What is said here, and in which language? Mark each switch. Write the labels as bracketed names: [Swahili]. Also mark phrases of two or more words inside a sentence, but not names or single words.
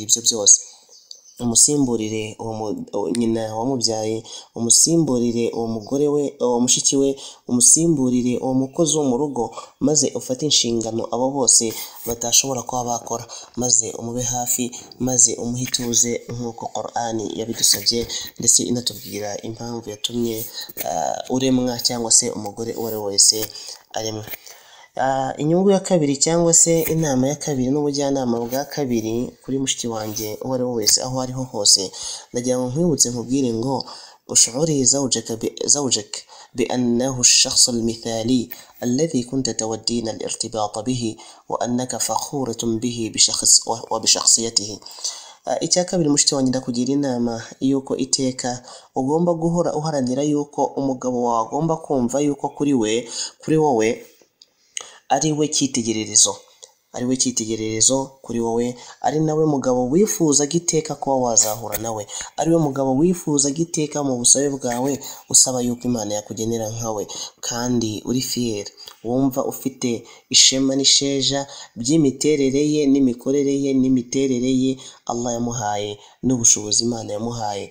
[Kinyarwanda] ibyo byose, umusimburire nyina wamubyaye, umusimburire uwo mugore we, uwo mushiki we, umusimburire uwo mukozi wo mu rugo, maze ufate inshingano abo bose batashobora kuba bakora, maze umube hafi, maze umuhe ituze nk'uko Qur'ani yabidusabye, ndetse inatubwira impamvu yatumye uremwa cyangwa se umugore uwo ari we wese aremwa. Inyungu ya kabiri cyangwa se inama ya kabiri n'ubujyanama bwa kabiri kuri mushiki wanjye uwo ari we wese aho ariho hose, ndagira ngo nkwibutse nkubwire ngo [Arabic] أشعري زوجك بأنه الشخص المثالي الذي كنت تودين الارتباط به وأنك فخورة به وبشخصيته. [Kinyarwanda] Icya kabiri mushiki wanjye ndakugira inama yuko iteka ugomba guhora uharanira yuko umugabo wawe agomba kumva yuko kuri wowe ari we cyitegererezo kuri wowe, ari nawe mugabo wifuza giteka kuba wazahura nawe, ari we mugabo wifuza giteka mu busabe bwawe usaba yuko Imana yakugenera nkawe, kandi uri fier, wumva ufite ishema n'isheja by'imiterere ye n'imikorere ye n'imiterere ye Allah yamuhaye n'ubushobozi Imana yamuhaye.